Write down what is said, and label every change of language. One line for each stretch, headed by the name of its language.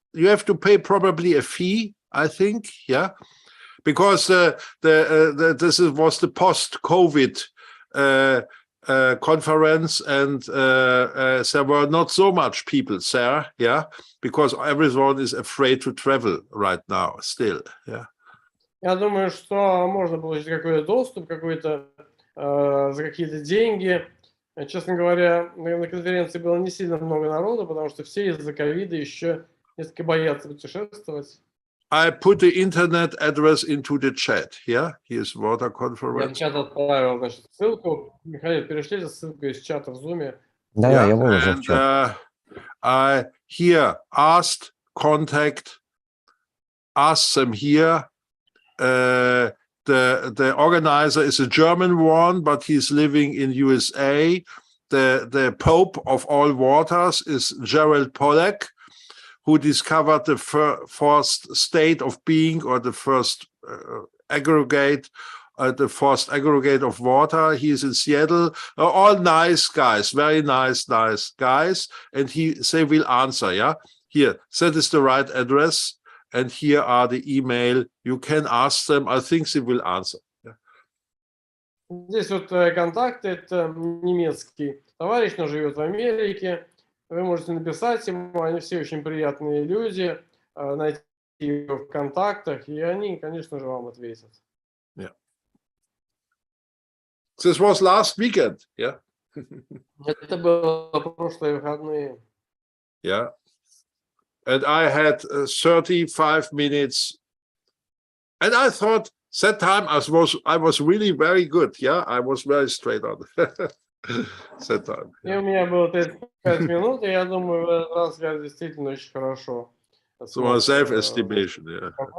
English: You have to pay probably a fee. I think, yeah, because this was the post-COVID conference, and there were not so much people there, yeah, because everyone is afraid to travel right now still, yeah.
Russian: Я думаю, что можно получить какой-то доступ, какой-то за какие-то деньги. Честно говоря, на конференции было не сильно много народу, потому что все из-за ковида еще несколько боятся путешествовать.
English: I put the internet address into the chat. Yeah, here's water conference.
Russian: Я в чат отправил, значит, ссылку. Михаил, перешлите ссылку из чата в Zoom. Да, я выложил в чат.
English: I here asked contact, ask them here. The organizer is a German one, but he's living in USA. The Pope of all waters is Gerald Pollack, who discovered the first state of being, or the first aggregate of water. He's in Seattle. All nice guys, very nice guys. And they will answer, yeah? Here, that is the right address. And here are the email. You can ask them. I think they will answer. Yeah.
Russian: Здесь вот контакты, это немецкий товарищ, но живет в Америке. Вы можете написать ему, они все очень приятные люди, найти его в контактах, и они, конечно же, вам ответят.
English: Yeah. This was last weekend, yeah?
Russian: Это было прошлые выходные.
English: Yeah. And I had 35 minutes. And I thought that time I was really very good, yeah? I was very straight on. That time.
Russian: И у меня было 35 минут, и я думаю, в этот раз я действительно очень хорошо.
English: So my self-estimation, yeah.